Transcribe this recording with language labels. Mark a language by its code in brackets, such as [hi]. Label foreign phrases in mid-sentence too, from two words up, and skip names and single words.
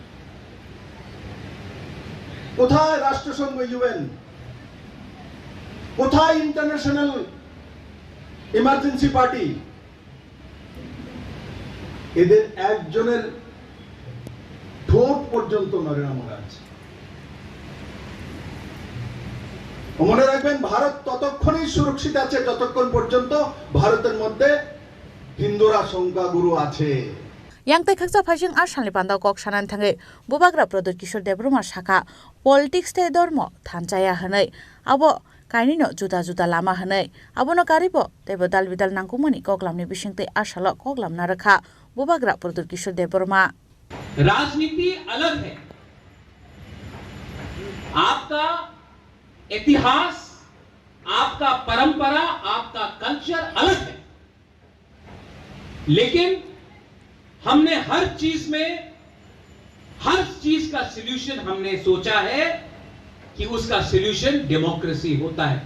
[bn] কোথায় রাষ্ট্রসংঘ ইউএন কোথায় [en] International Emergency Party [bn] এদের একজনের ঠোঁট পর্যন্ত নড়ে না মহারাজ মনে রাখবেন ভারত ততক্ষণই সুরক্ষিত আছে যতক্ষণ পর্যন্ত ভারতের মধ্যে হিন্দুরা সংখ্যাগুরু আছে। [trp] yang tai khaksa phajing ashan lipanda kok sanan thangai bubagra prodot kishor debruma shaka politics te dormo thanjaya hanai abo kaini no juda juda lama hanai abono karibo tebo dal bidal nangkumani koklamni bisingte ashala koklam na rakha bubagra prodot kishor debruma [hi] राजनीति अलग है, आपका इतिहास, आपका परंपरा, आपका कल्चर अलग है, लेकिन हमने हर चीज का सॉल्यूशन हमने सोचा है कि उसका [en] solution democracy [hi] होता है।